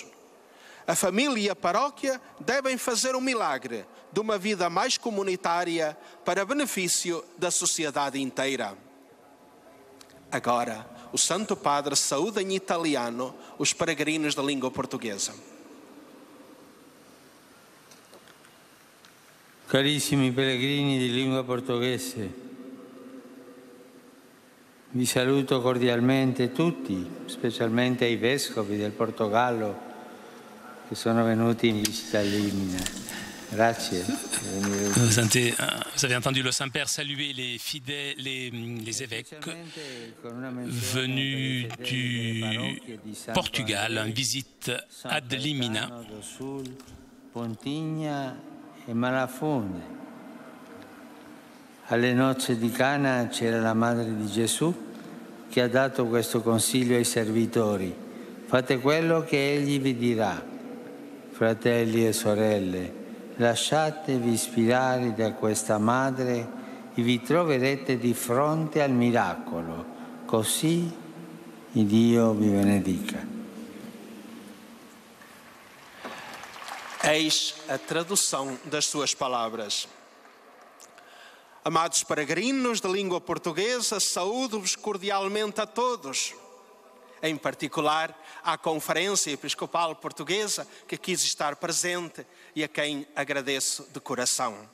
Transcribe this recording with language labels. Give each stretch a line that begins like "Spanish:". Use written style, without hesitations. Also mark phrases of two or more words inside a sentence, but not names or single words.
Portuguese: A família e a paróquia devem fazer um milagre de uma vida mais comunitária para benefício da sociedade inteira. Agora, o Santo Padre saúda em italiano os peregrinos da língua portuguesa.
Italian: Carissimi pellegrini di lingua portoghese, vi saluto cordialmente tutti, specialmente ai vescovi del Portogallo che sono venuti in visita a Limina. Grazie.
French: Vous avez entendu le Saint-Père saluer les fidèles, les évêques venus du Portugal en visite ad Limina. E Malafonde.
Italian: Alle nozze di Cana c'era la madre di Gesù che ha dato questo consiglio ai servitori: fate quello che egli vi dirà. Fratelli e sorelle, lasciatevi ispirare da questa madre e vi troverete di fronte al miracolo. Così Dio vi benedica.
Portuguese: Eis a tradução das suas palavras. Amados peregrinos de língua portuguesa, saúdo-vos cordialmente a todos. Em particular, à Conferência Episcopal Portuguesa, que quis estar presente e a quem agradeço de coração.